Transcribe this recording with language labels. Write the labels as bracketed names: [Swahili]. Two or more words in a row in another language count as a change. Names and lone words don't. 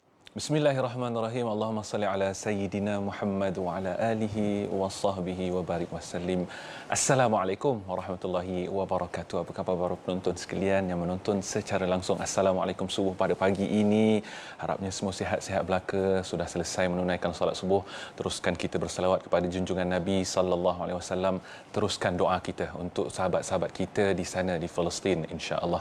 [Arabic] بسم الله الرحمن الرحيم. اللهم صل على سيدنا محمد وعلى آله وصحبه وبارك وسلم. السلام عليكم ورحمة الله وبركاته. [Malay] Apa khabar para penonton sekalian yang menonton secara langsung? Assalamualaikum subuh pada pagi ini. Harapnya semua sihat-sihat belaka, sudah selesai menunaikan solat subuh. Teruskan kita berselawat kepada junjungan Nabi [Arabic] صلى الله عليه وسلم. [Malay] Teruskan doa kita untuk sahabat-sahabat kita di sana di Palestin, insya-Allah.